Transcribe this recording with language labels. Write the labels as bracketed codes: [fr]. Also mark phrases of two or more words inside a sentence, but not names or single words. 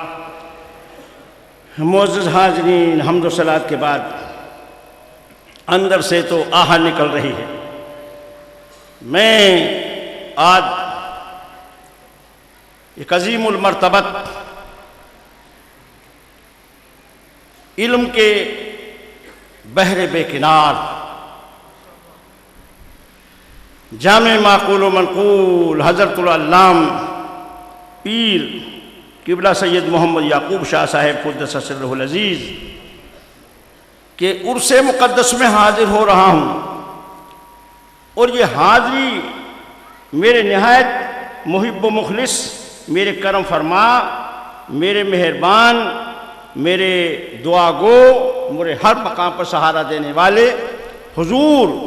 [ur] معزز حاضرین، حمد و صلوات کے بعد اندر سے تو آہ نکل رہی ہے. میں آج ایک عظیم المرتبت علم کے بحر بے کنار جامع معقول و منقول حضرت العلام پیر قبلہ سید محمد یعقوب شاہ صاحب [ar] قدس سرہ العزیز [ur] کہ عرس مقدس میں حاضر ہو رہا ہوں، اور یہ حاضری میرے نہایت محب و مخلص، میرے کرم فرما، میرے مہربان، میرے دعا گو، مجھے ہر مقام پر سہارا دینے والے حضور